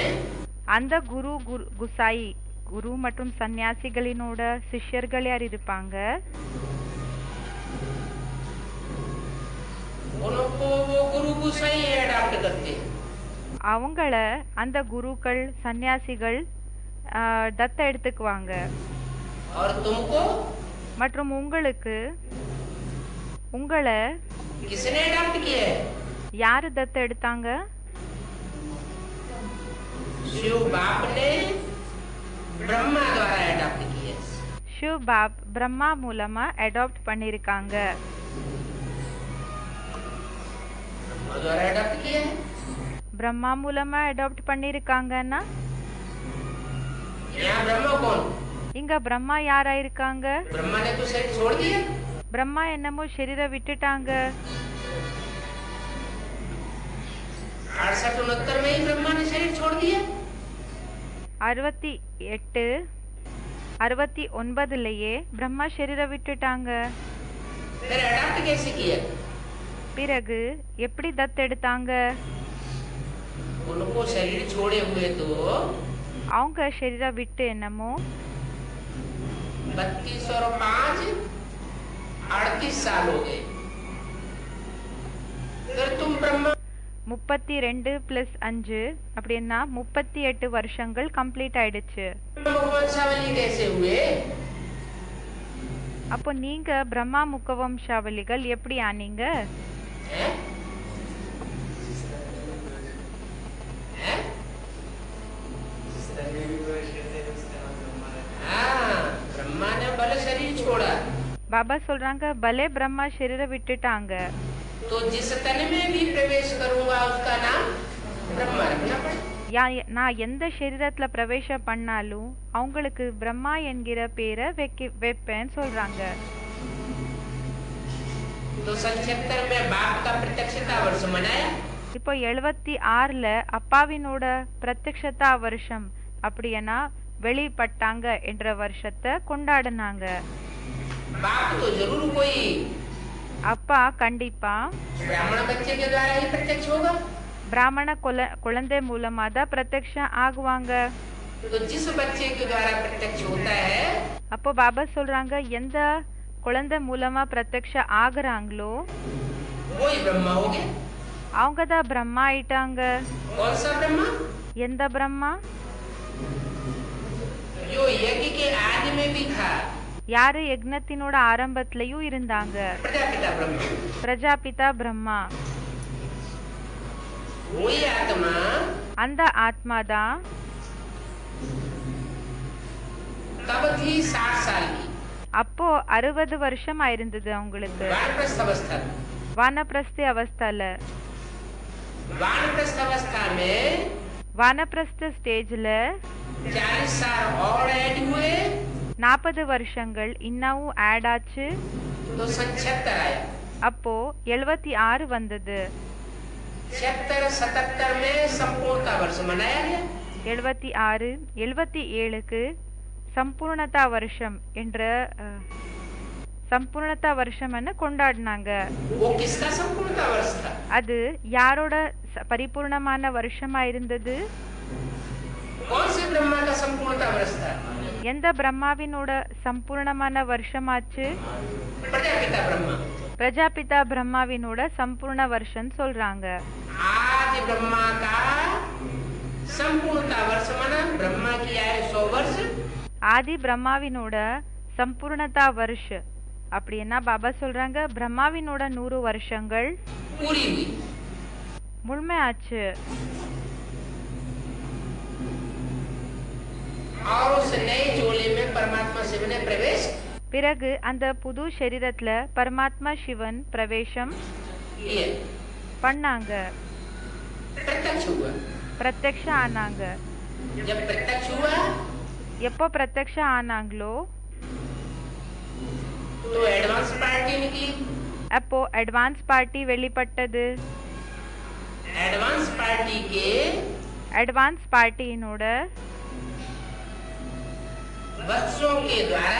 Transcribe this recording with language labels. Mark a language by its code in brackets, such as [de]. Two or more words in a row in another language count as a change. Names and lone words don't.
[ta] அந்த குரு குசாய், குரு மற்றும் சன்னியாசிகளினோட சிஷ்யர்கள் யார் இருப்பாங்க? [hi] उनको वो गुरु गुसाई अडॉप्ट करते हैं। [ta] அவங்கள அந்த குருக்கள் சன்னியாசிகள் தத்த எடுத்துக்குவாங்க. [hi] और तुमको, [ta] மற்றும் உங்களுக்கு, உங்களை [hi] किसने अडॉप्ट किया है? [ta] யாரு தத்த எடுத்தாங்க? [hi] शिव बाप ने ब्रह्मा द्वारा अडॉप्ट किया है। [ta] ஷிவ் பாப் பிரம்மா மூலமா அடாப்ட் பண்ணிருக்காங்க. [hi] ब्रह्मा द्वारा अडॉप्ट किया है। [ta] பிரம்மா மூலமா அடாப்ட் பண்ணிருக்காங்கன்னா [hi] यहाँ ब्रह्मा कौन? [ta] இங்க பிரம்மா யாரா இருக்காங்க? [hi] ब्रह्मा ने तो शरीर छोड़ दिया। [ta] பிரம்மா என்னமோ शरीर விட்டுட்டாங்க. [hi] 68-69 में ही ब्रह्मा ने शरीर छोड़ दिया। [ta] 68-69 பிரம்மா शरीर விட்டுட்டாங்க. [hi] फिर अडॉप्ट कैसे किया? [ta] பிறகு எப்படி தத்து எடுத்தாங்க? [hi] उनको शरीर छोड़े हुए तो [ta] அவங்க शरीर விட்டு என்னமோ [hi] 32 और 5 38 साल हो गए। फिर तुम ब्रह्मा [ta] 32 + 5 அப்படின்னா 38 வருஷங்கள் கம்ப்ளீட் ஆயிடுச்சு. [hi] मुखवंशावली कैसे हुए? [ta] அப்போ நீங்க பிரம்மா முக்கவம்சாவளிகள் எப்படி ஆனீங்க? [hi] हैं? हैं? हाँ, ब्रह्मा ने भले शरीर छोड़ा, [ta] பாபா சொல்றாங்க, பலே பிரம்மா शरीर விட்டுட்டாங்க. [hi] तो जिस तन में भी प्रवेश करूंगा उसका नाम ब्रह्मा रखना पड़े। [ta] நான் எந்த शरीरத்துல பிரவேசம் பண்ணாலும் அவங்களுக்கு பிரம்மா என்கிற பேரை வைப்பேன்னு சொல்றாங்க. [hi] तो 77 में बाप का प्रत्यक्षता वर्ष मनाया। [ta] இப்போ 76ல அப்பாவினோட பிரத்யக்ஷதா வருஷம் அப்படின்னா வெளிப்பட்டாங்க என்ற வருஷத்தை கொண்டாடினாங்க. [hi] बाप तो जरूर कोई [ta] அப்பா கண்டிப்பா [hi] ब्राह्मण बच्चे के द्वारा ही प्रत्यक्ष होगा। [ta] பிராமண குழந்தை மூலமா தான் பிரத்யக்ஷம் ஆகுவாங்க. [hi] तो जिस बच्चे के द्वारा प्रत्यक्ष होता है [ta] அப்போ பாபா சொல்றாங்க எந்த குழந்தை மூலமா பிரத்யக்ஷம் ஆகுறாங்களோ [hi] वही ब्रह्मा हो गया। [ta] அவங்க தான் பிரம்மா ஆயிட்டாங்க. [hi] कौन सा ब्रह्मा? [ta] எந்த பிரம்மா? [hi] जो यज्ञ के आदि में भी था। [ta] யாரு யக்னத்தினோட ஆரம்பத்திலயும் இருந்தாங்க? [hi] प्रजापिता ब्रह्मा। [ta] பிரஜாபிதா பிரம்மா. [hi] वही आत्मा [ta] அந்த ஆத்மா தான் [hi] तब थी 60 साल की। [ta] அப்போ 60 வருஷம் ஆயிருந்தது அவங்களுக்கு [hi] वानप्रस्थ अवस्था में। [ta] வானப்பிரஸ்தி அவஸ்தால. [hi] वानप्रस्थ अवस्था में [ta] வானப்பிரஸ்த ஸ்டேஜ்ல [hi] 40 साल और ऐड हुए [ta] 40 வருஷங்கள் இன்னமும் ஆட் ஆச்சு. [hi] तो 76 आया। [ta] அப்போ 76 வந்தது. [hi] 76 77 में संपूर्णता वर्ष मनाया गया। [ta] 76 77க்கு சம்பூர்ணதா வருஷம் என்ற சம்பூர்ணதா வருஷம் கொண்டாடினாங்க. [hi] वो किसका संपूर्णता वर्ष था? [ta] அது யாரோட பரிபூர்ணமான வருஷமா இருந்தது? [hi] कौन से ब्रह्मा का संपूर्णता वर्ष था? [ta] எந்த பிரம்மாவினோட சம்பூர்ணமான வருஷமாச்சு? [hi] प्रजापिता ब्रह्मा। [ta] பிரஜாபிதா பிரம்மாவினோட சம்பூர்ண வருஷம் சொல்றாங்க. [hi] आदि ब्रह्मा का संपूर्णता वर्ष माना ब्रह्मा की आयु 100 वर्ष। [ta] ஆதி பிரம்மாவினோட சம்பூர்ணதா வருஷ அப்படின்னா பாபா சொல்றாங்க பிரம்மாவினோட 100 வருஷங்கள் [hi] पूरी हुई। [ta] முழுமையாச்சு. [hi] और उस नए चोले में परमात्मा शिव ने प्रवेश [ta] பிறகு அந்த புது சரீரத்துல பரமாத்மா சிவன் பிரவேசம் [hi] किया। [ta] பண்ணாங்க. [hi] प्रत्यक्ष हुआ। [ta] பிரத்யக்ஷ ஆனாங்க. [hi] जब प्रत्यक्ष हुआ [ta] எப்போ பிரத்யக்ஷ ஆனாங்களோ [hi] तो [en] advance party [hi] निकली। [ta] அப்போ [en] advance party [ta] வெளிப்பட்டது. [en] advance party [hi] के [en] advance party [hi] बच्चों के द्वारा